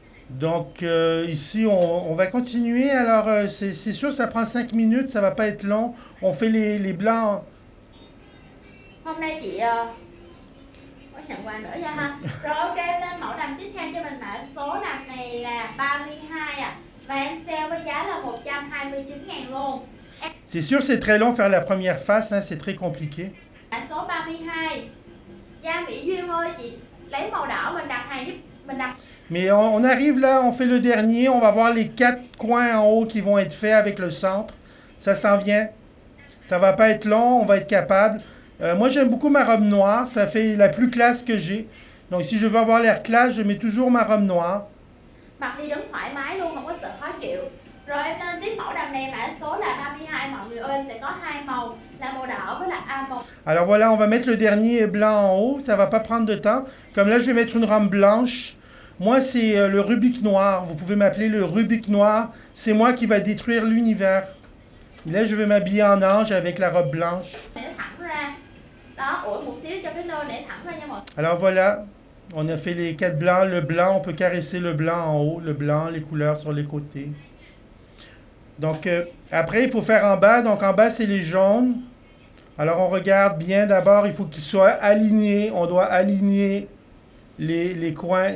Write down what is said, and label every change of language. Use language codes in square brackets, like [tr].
[fr] Donc, ici, on va continuer. Alors, c'est sûr, ça prend 5 minutes. Ça va pas être long. On fait les blancs. [vi] Hôm nay chị có nhận quà nữa nha ha. Rồi ok, tên mẫu đầm tiếp theo cho mình mã số đầm này là 32 à. Và em sale với giá là 129.000 luôn. [fr] C'est sûr, c'est très long faire la première face, hein, c'est très compliqué. [vi] Mã số 32. Gia Mỹ Duyên ơi, chị lấy màu đỏ mình đặt hàng giúp mình đặt. [fr] Mais on arrive là, on fait le dernier, on va voir les 4 coins en haut qui vont être faits avec le centre. Ça s'en vient. Ça va pas être long, on va être capable. Moi, j'aime beaucoup ma robe noire, ça fait la plus classe que j'ai. Donc, si je veux avoir l'air classe, je mets toujours ma robe noire. [vi] Mặc đi đứng thoải mái luôn, không có sợ khó chịu. Rồi em lên tiếp mẫu đầm này mã số là 32 mọi người ơi, em sẽ có hai màu là màu đỏ với là màu. [fr] Alors voilà, on va mettre le dernier blanc en haut, ça va pas prendre de temps. Comme là, je vais mettre une robe blanche. Moi, c'est le Rubik noir. Vous pouvez m'appeler le Rubik noir. C'est moi qui va détruire l'univers. Là, je vais m'habiller en ange avec la robe blanche. [vi] Để nó thẳng ra. Đó, ủi một xíu cho cái nơ để thẳng ra nha mọi người. [fr] Alors voilà, on a fait les 4 blancs. Le blanc, on peut caresser le blanc en haut. Le blanc, les couleurs sur les côtés. Donc, après, il faut faire en bas. Donc, en bas, c'est les jaunes. Alors, on regarde bien. D'abord, il faut qu'ils soient alignés. On doit aligner les coins.